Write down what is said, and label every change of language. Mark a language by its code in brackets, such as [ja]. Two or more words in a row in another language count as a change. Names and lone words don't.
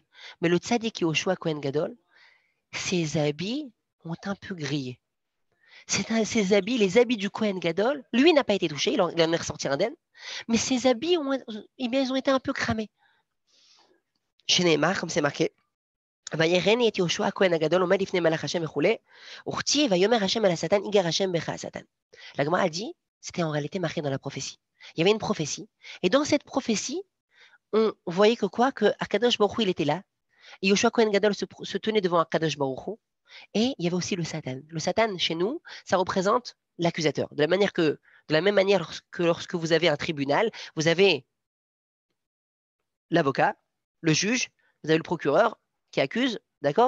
[fr] Mais le tzaddik Yoshua Kohen Gadol, ses habits ont un peu grillé. Ses habits, les habits du Kohen Gadol, lui n'a pas été touché, il en est ressorti indemne, mais ses habits, eh bien, ils ont été un peu cramés. Chez Neymar, comme c'est marqué, [he] וירני את יהושע הכהן הגדול עומד לפני מלאך השם וכולי, וכתיב ויאמר השם אל השטן יגר השם בך השטן. [fr] La Gemara a dit, c'était en réalité marqué dans la prophétie. Il y avait une prophétie, et dans cette prophétie, on voyait que quoi? Que Akadosh Baruch Hu, il était là, et Yoshua Kohen Gadol se tenait devant Akadosh Baruch Hu, et il y avait aussi le Satan. Le Satan, chez nous, ça représente l'accusateur. De la même manière que lorsque vous avez un tribunal, vous avez l'avocat, le juge, vous avez le procureur qui accuse, d'accord?